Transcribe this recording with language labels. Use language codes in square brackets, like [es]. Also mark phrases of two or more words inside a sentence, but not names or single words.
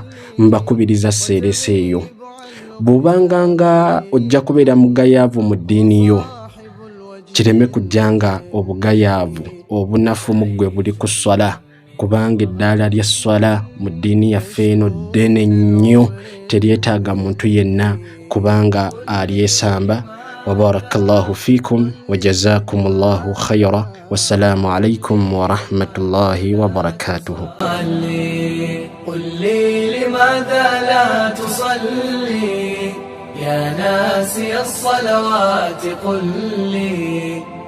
[lg] Mbakubiriza seerese eyo. Bw'obanga nga ojja kubeera mugayaavu mu ddiini yo, kireme kujjanga obugayaavu obunafu mu ggwe buli ku sswala, kubanga eddaala lya sswala mu ddiini yaffe eno ddene nnyo, teryetaaga muntu yenna kubanga alyesamba. [ar] وبارك الله فيكم وجزاكم الله خيرا. والسلام عليكم ورحمة الله وبركاته. قل لي لماذا لا تصلي يا ناسي الصلوات قل لي